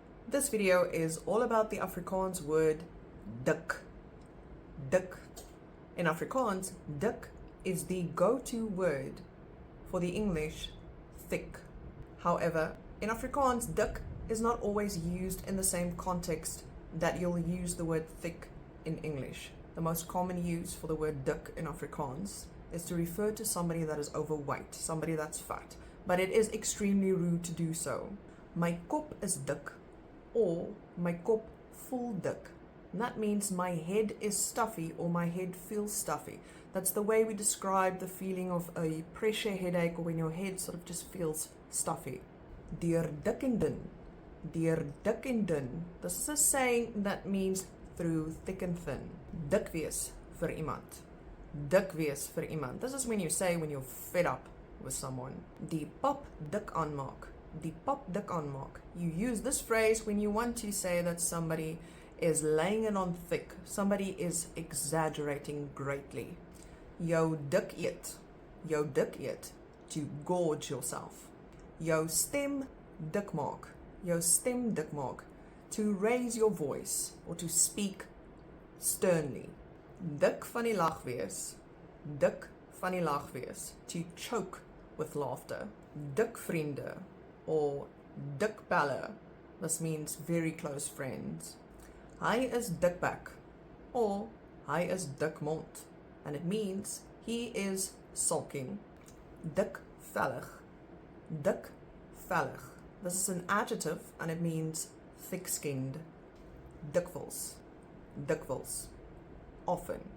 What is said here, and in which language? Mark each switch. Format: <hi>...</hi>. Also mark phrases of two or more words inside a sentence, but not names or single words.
<en>This video is all about the Afrikaans word dik. Dik. In Afrikaans, dik is the go-to word for the English thick. However, in Afrikaans, dik is not always used in the same context that you'll use the word thick in English. The most common use for the word dik in Afrikaans is to refer to somebody that is overweight, somebody that's fat. But it is extremely rude to do so.</en> <af>My kop is dik, or my kop voel dik.</af> <en>And that means my head is stuffy or my head feels stuffy. That's the way we describe the feeling of a pressure headache or when your head sort of just feels stuffy.</en> <af>Deur dik en dun. Deur dik en dun.</af> <en>This is a saying that means through thick and thin.</en> <af>Dik wees vir iemand. Dik wees vir iemand.</af> <en>This is when you say when you're fed up with someone.</en> <af>Die pap dik aanmaak. Die pap dik aanmaak.</af> <en>You use this phrase when you want to say that somebody is laying it on thick. Somebody is exaggerating greatly.</en> <af>Jou dik eet. Jou dik eet.</af> <en>To gorge yourself.</en> <af>Jou stem dik maak. Jou stem dik maak.</af> <en>To raise your voice or to speak sternly.</en> <af>Dik van die lag wees. Dik van die lag wees.</af> <en>To choke with laughter.</en> <af>Dik vriende or dik pelle.</af> <en>This means very close friends.</en> <af>Hy is dikbek or hy is dikmond,</af> <en>and it means he is sulking.</en> <af>Dikvellig. Dikvellig.</af> <en>This is an adjective and it means thick-skinned.</en> <af>Dikwels. Dikwels.</af> <en>Often.</en>